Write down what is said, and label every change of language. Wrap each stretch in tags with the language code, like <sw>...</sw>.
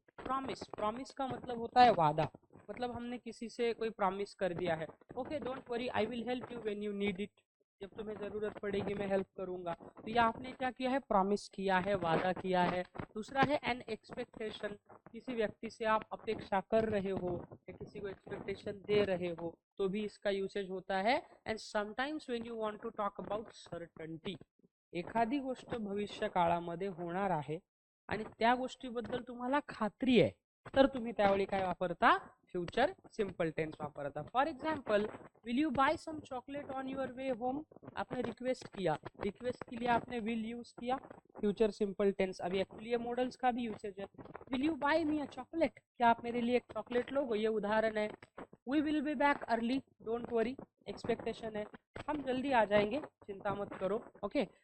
<hi>Promise, promise का मतलब होता है वादा, मतलब हमने किसी से कोई प्रॉमिस कर दिया है,</hi> <en>okay don't worry I will help you when you need it,</en> <hi>जब तुम्हें ज़रूरत पड़ेगी मैं हेल्प करूंगा। तो ये आपने क्या किया है, प्रॉमिस किया है, वादा किया है। दूसरा है एन एक्सपेक्टेशन, किसी व्यक्ति से आप अपेक्षा कर रहे हो या किसी को एक्सपेक्टेशन दे रहे हो तो भी इसका यूसेज होता है।</hi> <en>and sometimes when you want to talk about certainty,</en> <mr>एखादी गोष्ट भविष्य काळामध्ये होणार आहे आणि त्या गोष्टीबद्दल तुम्हाला खात्री आहे, तर तुम्ही त्यावेळी काय वापरता, फ्यूचर सिंपल टेंस वापरता।</mr> <en>for example, will you buy some chocolate on your way home,</en> <hi>आपने रिक्वेस्ट किया, रिक्वेस्ट के लिए आपने विल यूज किया, फ्यूचर सिंपल टेंस। अभी एक्चुअली मॉडल्स का भी यूसेज है,</hi> <en>will you buy me a chocolate,</en> <hi>क्या आप मेरे लिए एक चॉकलेट लोगे, ये उदाहरण है।</hi> <en>we will be back early, don't worry,</en> <hi>expectation है, हम जल्दी आ जाएंगे, चिंता मत करो, ओके।</hi>